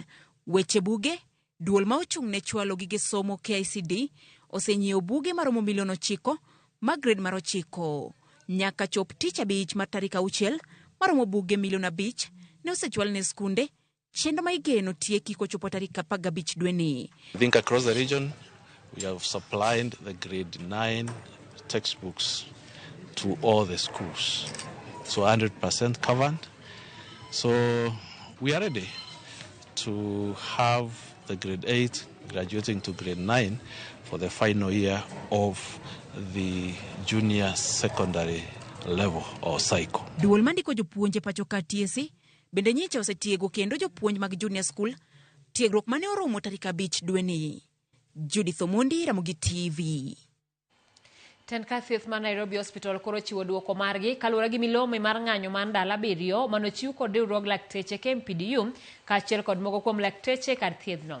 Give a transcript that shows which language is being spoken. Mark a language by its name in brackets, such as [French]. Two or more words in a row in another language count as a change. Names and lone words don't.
[Luo (Kenya and Tanzania)] Weche buge, duol ma ochung' ne chwalo gige somo KICD osenyiewo buge maromo milion 9 mag grade mar 9. Nyaka chop tich abich mar tarik 6 maromo buge milion 5 ne osechwal ne skunde, chenro ma igeno tieki kochopo tarik 15 dwe ni. [English] I think across the region we have supplied the grade 9 textbooks to all the schools. So 100% covered. So we are ready to have the grade 8 graduating to grade 9 for the final year of the junior secondary level or cycle. [Luo (Kenya and Tanzania)] Duol mandiko jopuonje pacho ka TSC bende nyicha osetiego kendo jopuonj mag [English] junior school [Luo (Kenya and Tanzania)] tiegruok mane oromo tarik 5 dwe ni. Judith Omondi, Ramogi TV. Tenka thieth mar Nairobi Hospital koro chiwo duoko margi kaluwore gi milome mar ng'anyo mar ndalo 7 manochiw kod riwruog lakteche KMPDU kaachiel kod moko kuom lakteche kar thiethno.